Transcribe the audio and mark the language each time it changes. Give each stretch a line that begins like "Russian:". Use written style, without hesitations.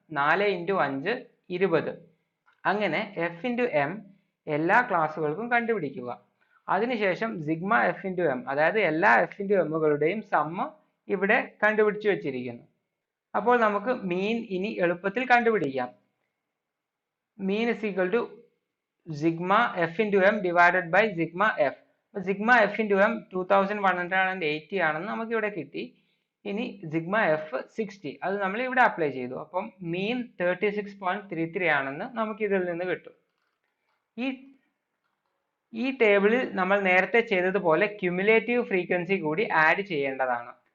Malayalam: 4 into 5 20. അങ്ങനെ f into m എല്ലാ ക്ലാസ്സുകൾക്കും കണ്ടുപിടിക്കുക. അതിനുശേഷം സിഗ്മ f into m, അതായത് എല്ലാ f into m കളുടെയും സമ്മ് ഇവിടെ കണ്ടുപിടിച്ചു വെച്ചിരിക്കുന്നു. അപ്പോൾ നമുക്ക് മീൻ ഇനി എളുപ്പത്തിൽ കണ്ടുപിടിക്കാം.
English: Mean is equal to sigma f into m divided by sigma f.
Malayalam: Sigma f into m 2180 ആണെന്ന് നമുക്ക് ഇവിടെ കിട്ടി. ഇനി സിഗ്മ f 60, അത് നമ്മൾ ഇവിടെ അപ്ലൈ ചെയ്തു. അപ്പം മീൻ 36.33 ആണെന്ന് നമുക്ക് ഇതിൽ നിന്ന് കിട്ടും. ഈ ടേബിളിൽ നമ്മൾ നേരത്തെ ചെയ്തതുപോലെ ക്യുമുലേറ്റീവ് ഫ്രീക്വൻസി കൂടി ആഡ് ചെയ്യേണ്ടതാണ്.